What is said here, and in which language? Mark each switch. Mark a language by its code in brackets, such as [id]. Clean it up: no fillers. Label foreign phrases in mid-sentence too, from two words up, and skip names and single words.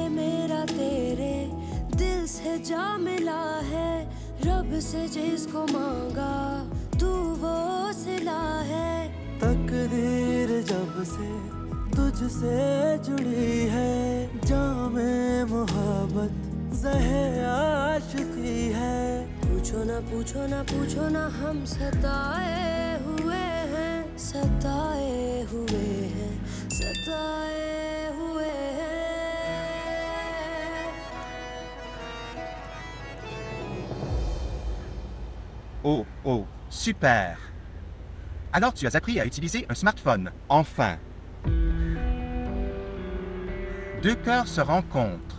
[hi] मेरा तेरे दिल से जा मिला है रब से जिसको मांगा तू वो सिला है तकदीर जब से तुझसे जुड़ी है जामे मोहब्बत ज़हे आशिकी है पूछो ना पूछो ना पूछो ना हम सताए हुए हैं सताए हुए हैं सताए हुए हैं [fr] Oh, oh, super. Alors tu as appris à utiliser un smartphone, enfin. Deux cœurs se rencontrent.